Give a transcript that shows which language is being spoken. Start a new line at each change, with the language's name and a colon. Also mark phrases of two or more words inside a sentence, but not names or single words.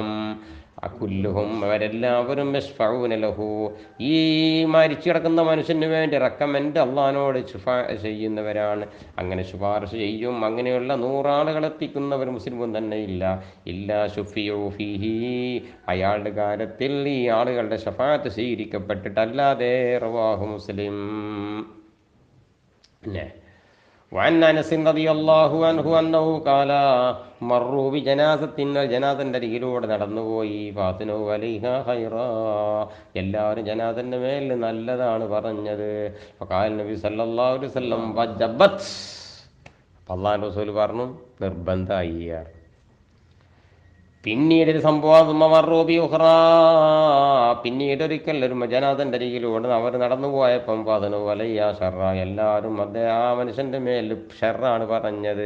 Malayalam: അകുല്ലുഹും, അവരെല്ലാവരും
Arabic: يشفعون له,
Malayalam: ഈ മരിച്ചു കിടക്കുന്ന മനുഷ്യന് വേണ്ടി റെക്കമെൻഡ് അള്ളാഹിനോട് ശുഫാഅ ചെയ്യുന്നവരാണ്. അങ്ങനെ ശുപാർശ ചെയ്യും. അങ്ങനെയുള്ള 100 ആളുകളെ എത്തിക്കുന്നവർ മുസ്ലിമും തന്നെ ഇല്ല.
Arabic: إلا شفعوا فيه,
Malayalam: അയാളുടെ കാര്യത്തിൽ ഈ ആളുകളുടെ ശഫാഅത്ത് സ്വീകരിക്കപ്പെട്ടിട്ടല്ലാതെ.
Arabic: رواه مسلم.
Malayalam: പിന്നെ
Arabic: وعن أنس رضي الله عنه أنه قال مروا بجنازة,
Malayalam: ജനാസന്റെ അരികിലൂടെ നടന്നുപോയി.
Arabic: فأثنوا عليها خيرا,
Malayalam: എല്ലാവരും ജനാസന്റെ മേൽ നല്ലതാണ് പറഞ്ഞത്.
Arabic: فقال النبي صلى الله عليه وسلم وجبت,
Malayalam: അല്ലാഹുവിന്റെ റസൂൽ പറഞ്ഞു നിർബന്ധമായി. പിന്നീട് ഒരു സംഭവം, പിന്നീട് ഒരിക്കൽ ഒരു ജനാസന്റെ അരികിലൂടെ അവർ നടന്നു പോയപ്പം
Arabic: فأثنوا عليها شرا,
Malayalam: എല്ലാവരും ആ മനുഷ്യന്റെ മേൽ ഷർറാണ് പറഞ്ഞത്.